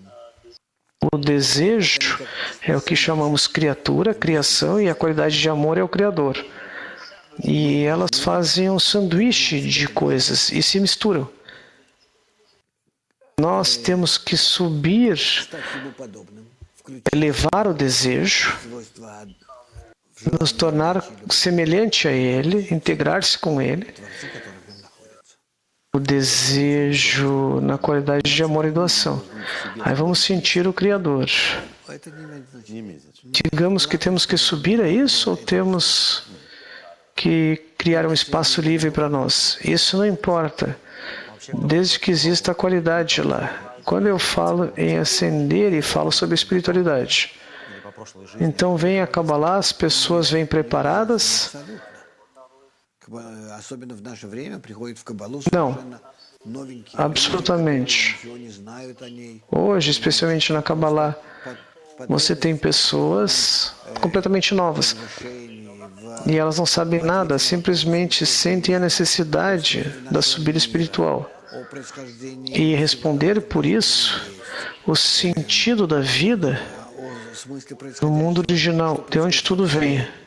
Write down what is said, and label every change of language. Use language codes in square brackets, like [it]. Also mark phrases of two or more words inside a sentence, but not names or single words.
[pt] O desejo é o que chamamos criatura, criação, e a qualidade de amor é o Criador. E elas fazem um sanduíche de coisas e se misturam. Nós temos que subir, [ru] Стать ему подобным, включить [pt] elevar o desejo, [ru] свойства [pt] nos tornar semelhante a ele, integrar-se com ele. [ru] Творца, который в нем находится. [pt] O desejo na qualidade de amor e doação. Aí vamos sentir o Criador. [ru] Это не имеет значения. не имеет значения. [pt] Digamos que temos que subir a isso ou temos que criar um espaço livre para nós? Isso não importa, desde que exista a qualidade lá. Quando eu falo em ascender e falo sobre espiritualidade, [ru] или по прошлой жизни, [pt] então vem a Kabbalah, as pessoas vêm preparadas? [ru] Абсолютно. Особенно в наше время приходит в Каббалу [pt] Não. [ru] совершенно новенькие. [pt] Absolutamente. [ru] Ничего не знают о ней. [pt] Hoje, especialmente na Kabbalah, você tem pessoas completamente novas e elas não sabem nada, simplesmente sentem a necessidade da subida espiritual. E responder por isso, o sentido da vida no mundo original, de onde tudo vem.